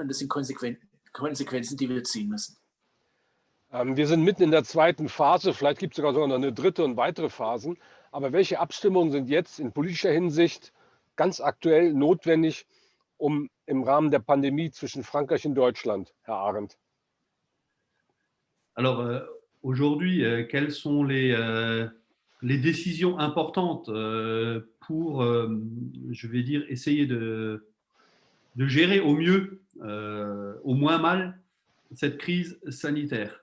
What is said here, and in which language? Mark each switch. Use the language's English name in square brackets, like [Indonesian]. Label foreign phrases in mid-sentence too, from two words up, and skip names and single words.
[German] Und das sind Konsequenzen, die wir ziehen müssen. Wir sind mitten in der zweiten Phase, vielleicht gibt es sogar noch eine dritte und weitere Phasen. Aber welche Abstimmungen sind jetzt in politischer Hinsicht ganz aktuell notwendig, um im Rahmen der Pandemie zwischen Frankreich und Deutschland, Herr Arendt? [French] Alors, aujourd'hui, quelles sont les décisions importantes pour, je vais dire, essayer de gérer au mieux, au moins mal, cette crise sanitaire?